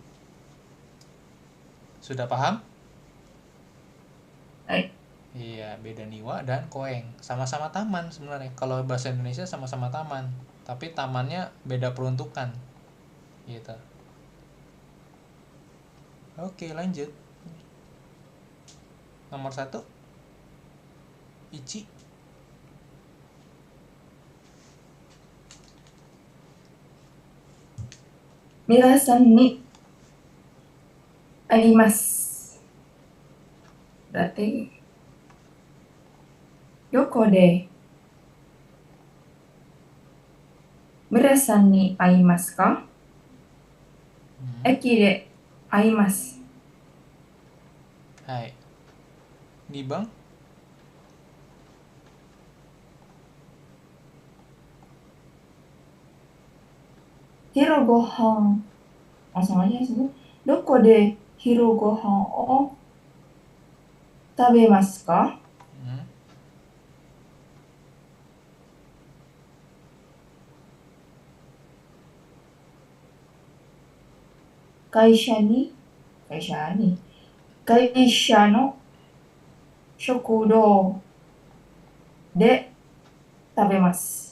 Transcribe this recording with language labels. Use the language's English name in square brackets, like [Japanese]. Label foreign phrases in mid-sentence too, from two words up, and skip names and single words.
[Indonesian] Sudah paham? Iya, beda niwa dan koeng. Sama-sama taman sebenarnya. Kalau bahasa Indonesia sama-sama taman, tapi tamannya beda peruntukan. Gitu. Oke, lanjut. Nomor 1, [Japanese] Ichi. 皆さんにあります. Berarti どこで皆さんに会いますか? 駅で会います. [Indonesian] Hai. Nih bang. [Japanese] ひろご飯. [Indonesian] Langsung aja sebut. [Japanese] どこでひろご飯を食べますか? 会社の食堂で食べます.